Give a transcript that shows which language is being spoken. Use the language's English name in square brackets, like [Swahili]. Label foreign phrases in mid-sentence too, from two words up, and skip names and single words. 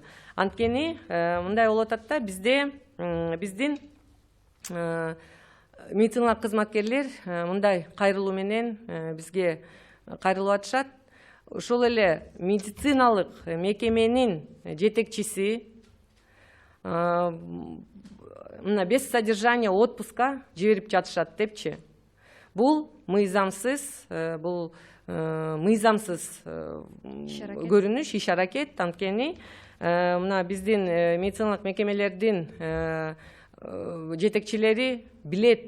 [Kyrgyz] Анткени мындай болуп атат да, биздин медициналык кызматкерлер мындай кайрылуу менен бизге кайрылып атышат. Ошол эле медициналык мекеменин жетекчиси мына [Russian] без содержания отпуска [Kyrgyz] жиберип жатышат депчи. Бул мыйзамсыз, көрүнүш, иш аракет. Анткени мына биздин медициналык мекемелердин жетекчилери билет.